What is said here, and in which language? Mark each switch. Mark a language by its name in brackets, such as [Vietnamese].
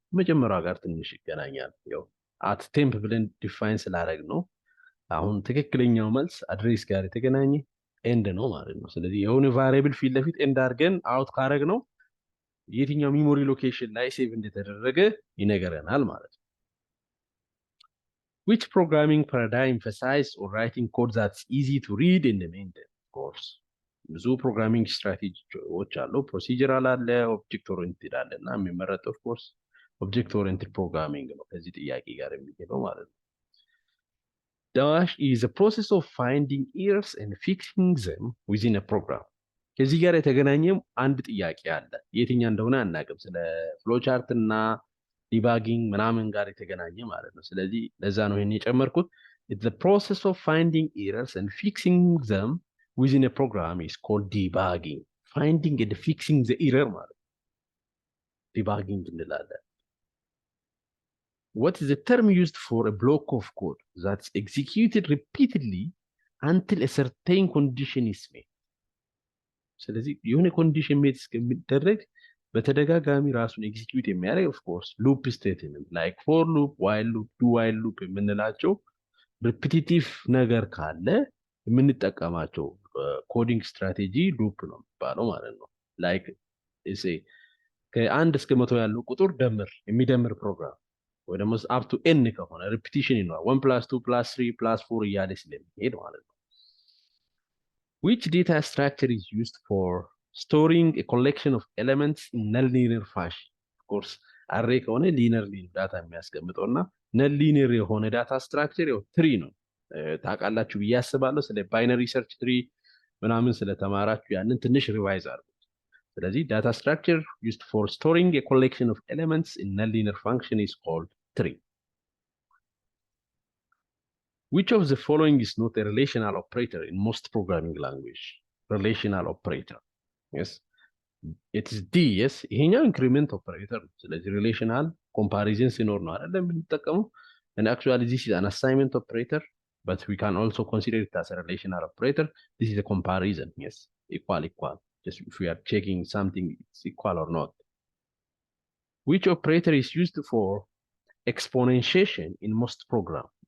[Amharic] መጀመሪያው ጋር ትንሽ ይገናኛል። ያው at temp ብለን ዲፋይን ስላደረግ ነው። አሁን ትክክለኛው መልስ አድሬስ ጋር የተገናኘ ኤንድ ነው ማለት ነው። ስለዚህ የሆነ ቫሪያብል ፊት ለፊት ኤንድ አድርገን አውት ካረግ ነው የትኛው ሚሞሪ ሎኬሽን ላይ ሴቭ እንደተደረገ ይነገረናል ማለት ነው። [English] which programming paradigm emphasize or writing code that's easy to read and maintain? of course [Amharic] ብዙ ፕሮግራሚንግ ስትራቴጂዎች አሉ። ፕሮሲጀራል አለ፣ ኦብጀክት ኦሪየንትድ አለ እና የሚመረጠው ኦፍ ኮርስ ኦብጀክት ኦሪየንትድ ፕሮግራሚንግ ነው ከዚህ ጥያቄ ጋር የሚሄደው ማለት ነው። [English] dash is a process of finding errors and fixing them within a program። [Amharic] ከዚህ ጋር የተገናኘም አንድ ጥያቄ አለ፣ የትኛው እንደሆነ አናውቅም። ስለ ፍሎቻርት እና ዲባጊንግ ምናምን ጋር የተገናኘ ማለት ነው። ስለዚህ ለዛ ነው ይሄን የጨመርኩት። [English] it's the process of finding errors and fixing them within a program is called debugging። finding and fixing the error ማለት debugging [Amharic] እንላለን። [English] what is the term used for a block of code that's executed repeatedly until a certain condition is met? [Amharic] ስለዚህ የሆነ ኮንዲሽን ሜት እስከሚደረግ በተደጋጋሚ ራሱን ኤግዚኪዩት የሚያደርግ ኦፍ ኮርስ ሉፕ ስቴትመንት ላይክ ፎር ሉፕ፣ ዋይል ሉፕ፣ ዱ ዋይል ሉፕ የምንላቸው ሪፒቲቲቭ ነገር ካለ የምንጠቀማቸው ኮዲንግ ስትራቴጂ ሉፕ ነው የሚባለው ማለት ነው። ላይክ እሴ ከአንድ እስከ 100 ያለው ቁጥር ደምር የሚደምር ፕሮግራም ወይ ደግሞ አፕ ቱ ኤን ከሆነ ሪፒቲሽን ይኖራል። 1 + 2 + 3 + 4 እያለ ስለሚሄድ ማለት ነው። [English] which data structure is used for storing a collection of elements in nonlinear fashion? of course [Amharic] array ከሆነ linearly ዳታ የሚያስቀምጠውና non linear የሆነ ዳታ ስትራክቸር ያው ትሪ ነው ታውቃላችሁ ብዬ አስባለሁ ስለ ባይነሪ ሰርች ትሪ ምናምን ስለተማራችሁ ያንን ትንሽ ሪቫይዝ አድርጉ ስለዚህ [English] data structure used for storing a collection of elements in non-linear function is called tree. Which of the following is not a relational operator in most programming language? Relational operator. Yes. It is D, yes. [Amharic] ይሄኛው [English] increment operator. [Amharic] ስለዚህ relational comparison ሲኖር ነው አይደል የምንጠቀመው. [English] And actually this is an assignment operator, but we can also consider it as a relational operator. This is a comparison, yes. Equal. Just if we are checking something it's equal or not. Which operator is used for exponentiation in most programs?